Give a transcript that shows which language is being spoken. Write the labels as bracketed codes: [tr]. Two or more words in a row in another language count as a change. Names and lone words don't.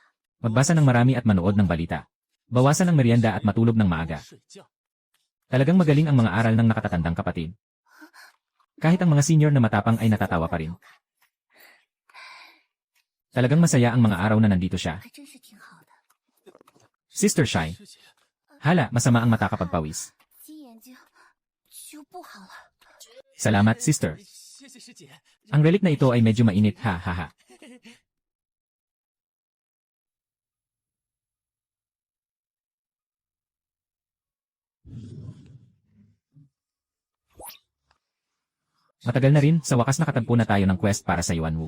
[tl] Magbasa ng marami at manood ng balita. Bawasan ang merienda at matulog ng maaga. Talagang magaling ang mga aral ng nakatatandang kapatid. Kahit ang mga senior na matapang ay natatawa pa rin. Talagang masaya ang mga araw na nandito siya. [zh] 还真是挺好的。 [tl] Sister Shai. Hala, masama ang mata kapag pawis. [zh] 新眼睛就不好了。 [tl] Salamat, sister. Ang relic na ito ay medyo mainit, ha ha ha. Matagal na rin, sa wakas nakatagpo na tayo ng quest para sa Yuanwu.